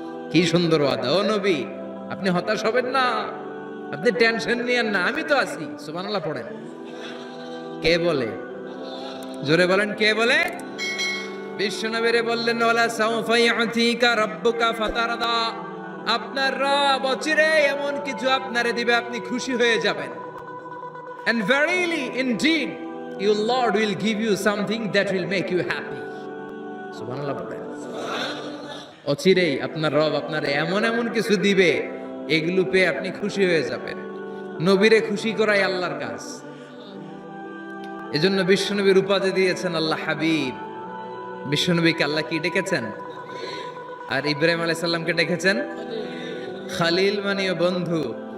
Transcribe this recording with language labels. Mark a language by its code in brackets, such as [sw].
[bn] কি সুন্দর ওয়াদা। ও নবী আপনি হতাশ হবেন না, আপনি টেনশন নিয়েন না, আমি তো আছি। সুবহানাল্লাহ পড়েন। কে বলে? জোরে বলেন কে বলে? বিশ্বনবীরে বললেন [ar] ওয়ালা সাউফা ইউতিকা রাব্বুকা ফাতারদা। [bn] আপনার রব অচিরে এমন কিছু আপনারে দিবে, আপনি খুশি হয়ে যাবেন। [en] And verily indeed your Lord will give you something that will make you happy. [bn] সুবহানাল্লাহ বলেন। অচিরেই আপনার রব আপনার এমন এমন কিছু দিবে, এগুলো পেয়ে আপনি খুশি হয়ে যাবেন। নবীরে খুশি করাই আল্লাহর কাজ। এজন্য বিশ্বনবীর উপাধি দিয়েছেন আল্লাহ হাবিব। বিশ্বনবীকে আল্লাহ কি ডেকেছেন? আর ইব্রাহিম আলাইহিস সালামকে ডেকেছেন খালিল, মানেও বন্ধু।